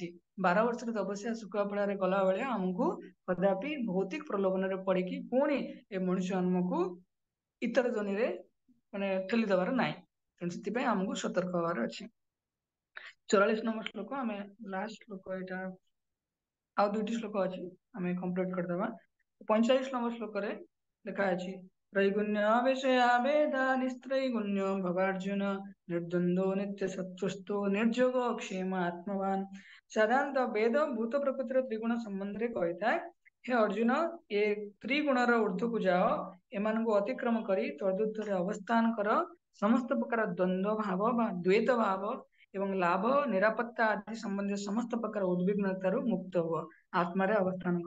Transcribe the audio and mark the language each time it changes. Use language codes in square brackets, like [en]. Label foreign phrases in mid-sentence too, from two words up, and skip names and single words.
[or] 12 ବର୍ଷର ତପସ୍ୟା ଶୁଖୁଆ ଫଳରେ ଗଲା ଭଳିଆ ଆମକୁ କଦାପି ଭୌତିକ ପ୍ରଲୋଭନରେ ପଡିକି ପୁଣି ଏ ମଣିଷ ଜନ୍ମକୁ ଇତର ଜନିରେ ମାନେ ଠେଲି ଦେବାର ନାହିଁ। ତେଣୁ ସେଥିପାଇଁ ଆମକୁ ସତର୍କ ହବାର ଅଛି। 44 ନମ୍ବର ଶ୍ଲୋକ, ଆମେ ଲାଷ୍ଟ ଶ୍ଲୋକ ଏଇଟା, ଆଉ 2ଟି ଶ୍ଲୋକ ଅଛି, ଆମେ କମ୍ପ୍ଲିଟ କରିଦବା। 45 ନମ୍ବର ଶ୍ଲୋକରେ ଲେଖା ଅଛି, [sa] त्रैगुण्य विषया वेदा निस्त्रैगुण्यो भवार्जुन निर्द्वन्द्वो नित्य सत्वस्थो निर्जोगो क्षेम आत्मवान। [or] ସାଧାରଣତଃ ବେଦ ଭୂତ ପ୍ରକୃତିର ତ୍ରିଗୁଣ ସମ୍ବନ୍ଧରେ କହିଥାଏ। ହେ ଅର୍ଜୁନ, ଏ ତ୍ରିଗୁଣର ଉର୍ଦ୍ଧ୍ୱକୁ ଯାଅ, ଏମାନଙ୍କୁ ଅତିକ୍ରମ କରି ତଦୁର୍ଦ୍ଧ୍ୱରେ ଅବସ୍ଥାନ କର। ସମସ୍ତ ପ୍ରକାର ଦ୍ୱନ୍ଦ୍ୱ ଭାବ ବା ଦ୍ୱୈତ ଭାବ ଏବଂ ଲାଭ ନିରାପତ୍ତା ଆଦି ସମ୍ବନ୍ଧୀୟ ସମସ୍ତ ପ୍ରକାର ଉଦ୍ବିଗ୍ନତାରୁ ମୁକ୍ତ ହୁଅ, ଆତ୍ମାରେ ଅବସ୍ଥାନ କର।